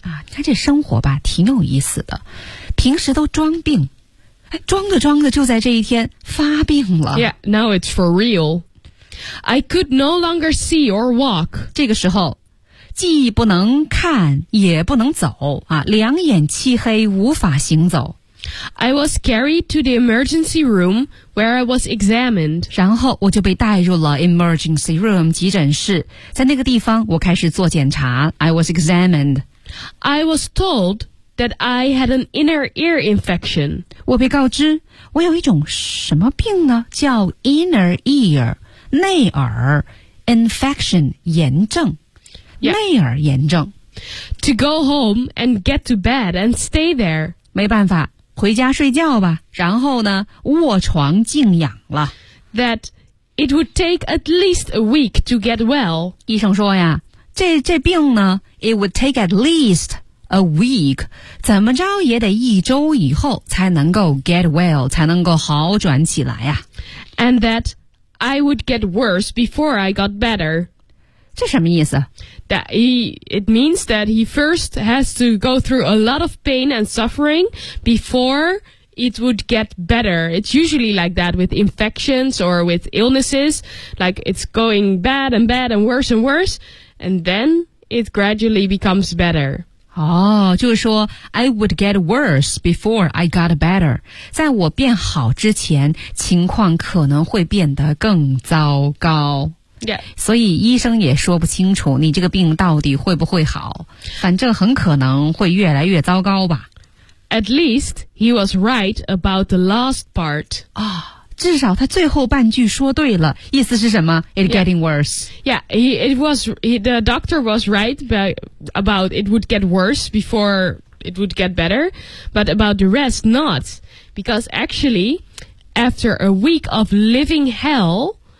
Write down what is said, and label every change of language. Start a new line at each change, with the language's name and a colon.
Chinese: 啊，这生活吧，挺有意思的。平时都装病，装着装着就在这一天发病了。
English: Yeah, now it's for real. I could no longer see or walk.
Chinese: 这个时候，既不能看，也不能走，啊，两眼漆黑，无法行走。
English: I was carried to the emergency room where I was examined.
Chinese: 然后我就被带入了
English: emergency room
Chinese: 急诊室，在那个地方我开始做检查。
English: I was examined. I was told that I had an inner ear infection.
Chinese: 我被告知我有一种什么病呢？叫
English: inner ear
Chinese: 内耳
English: infection
Chinese: 炎症、
English: yeah.
Chinese: 内耳炎症。
English: To go home and get to bed and stay there.
Chinese: 没办法。回家睡觉吧，然后呢，卧床静养了。
English: That it would take at least a week to get well.
Chinese: 医生说呀，这病呢 ，
English: it would take at least a week，
Chinese: 怎么着也得一周以后才能够
English: get well，
Chinese: 才能够好转起来呀。
English: And that I would get worse before I got better.
Chinese: 这什么意思？
English: It means that he first has to go through a lot of pain and suffering before it would get better. It's usually like that with infections or with illnesses. Like it's going bad and bad and worse, and then it gradually becomes better.
Chinese: 哦，就是说
English: I would get worse before I got better.
Chinese: 在我变好之前，情况可能会变得更糟糕。
English: Yeah.
Chinese: 所以医生也说不清楚你这个病到底会不会好，反正很可能会越来越糟糕吧。
English: At least he was right about the last part.
Chinese: 啊、
English: oh,
Chinese: ，至少他最后半句说对了，意思是什么 ？
English: It getting worse. Yeah, the doctor was right about it would get worse before it would get better, but about the rest not, because actually, after a week of living hell.